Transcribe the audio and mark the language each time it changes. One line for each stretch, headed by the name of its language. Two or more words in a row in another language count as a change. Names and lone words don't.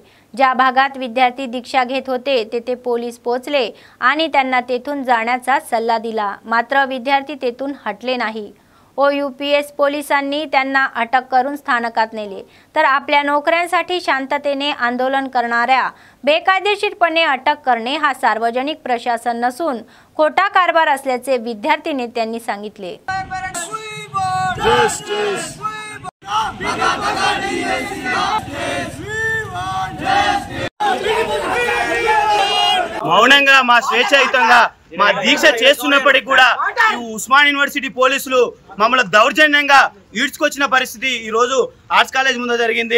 Marathi: ज्या भागात विद्यार्थी दीक्षा घेत होते तेथे पोलीस पोहोचले आणि त्यांना तेथून जाण्याचा सल्ला दिला, मात्र विद्यार्थी तेथून हटले नाही। ओयूपीएस पोलिसांनी त्यांना अटक करून स्थानकात नेले। तर आपल्या नोकऱ्यांसाठी शांततेने आंदोलन करणाऱ्या बेकायदेशीरपणे अटक करणे हा सार्वजनिक प्रशासन नसून खोटा कारभार असल्याचे विद्यार्थी नेत्यांनी सांगितले।
Telugu: మౌనంగా మా స్వేచ్ఛాయుతంగా మా దీక్ష చేస్తున్నప్పటికీ కూడా ఈ ఉస్మాన్ యూనివర్సిటీ పోలీసులు మమ్మల్ని దౌర్జన్యంగా ఈడ్చుకొచ్చిన పరిస్థితి ఈ రోజు ఆర్ట్స్ కాలేజ్ ముందు జరిగింది।